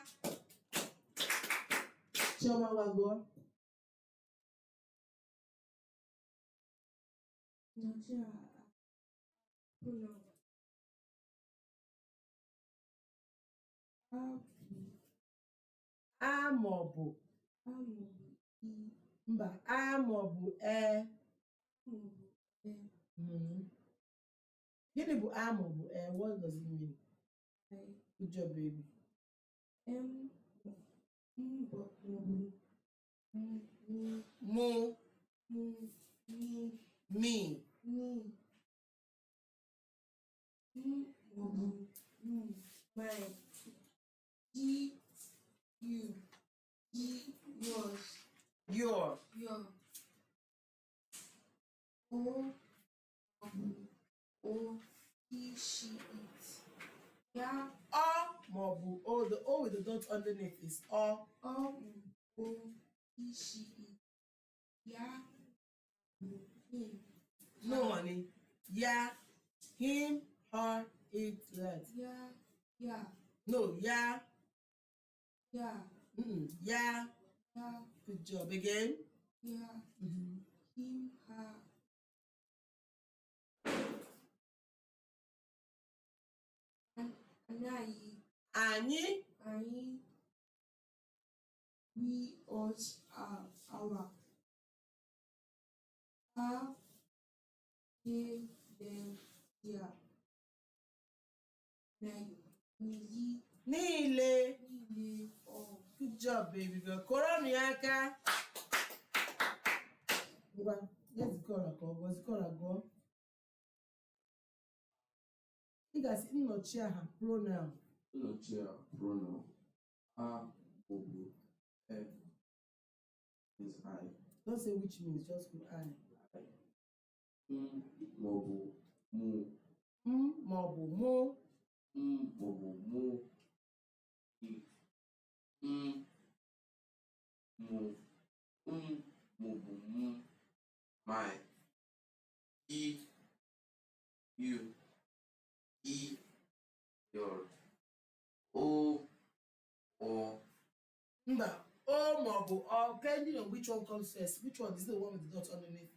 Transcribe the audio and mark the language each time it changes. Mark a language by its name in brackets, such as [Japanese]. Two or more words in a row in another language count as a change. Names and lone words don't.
[Igbo] Chioma gwago. A maọbụ mba a maọbụ e. Gịnị bụ a maọbụ e? [English] What does it mean? Good job, baby. Mu. Me. my he you he yours Your. O he she it ya [Igbo] Ọ maọbụ o. [English] The O with the dot underneath is ọ. o he she it ya him No money. Ya, him, her, it, that. [Igbo] ya No, ya. ya Ya. ya [English] Good job. Again. ya him her [Igbo] Anyị. [English] we us our her they them their [Igbo] Niile. [English] all Good job, baby girl. [Igbo] Kụọrọnụ ya aka. Ngwa, zikọrọ ka ọ gụọ. Zikọrọ gụọ. Ị ga-asị nnọchiaha pronoun. Nnọchiaha pronoun. A maọbụ e [English] is I. Don't say which means, just put I. [Igbo] Maọbụ mụ. Maọbụ mụ. Maọbụ mụ. Maọbụ mụ. [English] My. He, you, he, your. O, or. [Igbo] Mba, O maọbụ ọ. [English] Depending on which one comes first. Which one is the one with the dot underneath?